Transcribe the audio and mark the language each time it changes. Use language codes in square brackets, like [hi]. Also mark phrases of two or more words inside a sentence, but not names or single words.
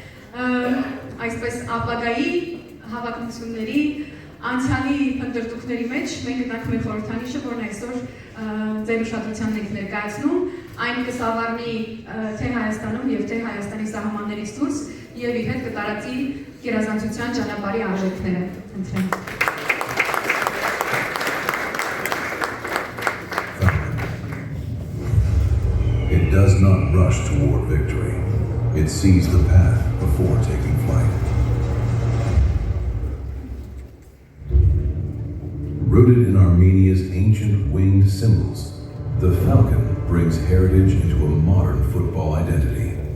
[hy] Այսպես ապագայի հավակնությունների անցյալի փնտրտուքների մեջ մենք գտանք մեր խորհրդանիշը, որն այսօր ձեր ուշադրությանն ենք ներկայացնում, այն կսավառնի թե Հայաստանում եւ թե Հայաստանի սահմաններից դուրս եւ իր հետ կտարածի գերազանցության ճանապարհի արժեքները։ Ընտրենք։ [en] It does not rush toward victory. It sees the path before taking flight. Rooted in Armenia's ancient winged symbols, the falcon brings heritage into a modern football identity.